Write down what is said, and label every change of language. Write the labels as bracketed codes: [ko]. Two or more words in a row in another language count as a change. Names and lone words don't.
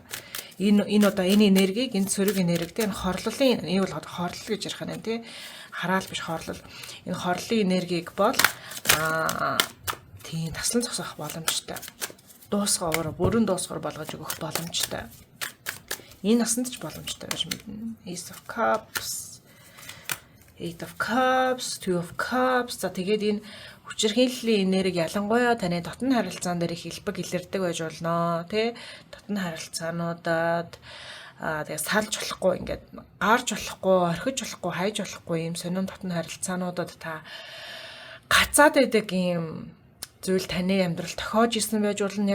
[mn] Энэ одоо энэ энергийг, энэ цэрэг энергитэй энэ хорлолын бол хорлол гэж ярих нь тий. Хараал биш хорлол. Энэ хорлолын энергийг бол тийм таслан зогсоох боломжтой. Дуусгаар бүрэн дуусгаар болгож өгөх боломжтой. Энэ насанд ч боломжтой гэж мэднэ. [en] Ace of Cups, Eight of Cups, Two of Cups. [mn] За тэгээд энэ хүчирхийллийн энерги ялангуяа таны дотн харилцаан дээр их хэлбэг илэрдэг байж болно тий. Дотн харилцаануудад тэгээ салж болохгүй ингээд гарч болохгүй, орхиж болохгүй, хайж болохгүй юм сонин дотн харилцаануудад та гацаад байдаг юм зүйл таны амьдрал тохиож исэн байж болно.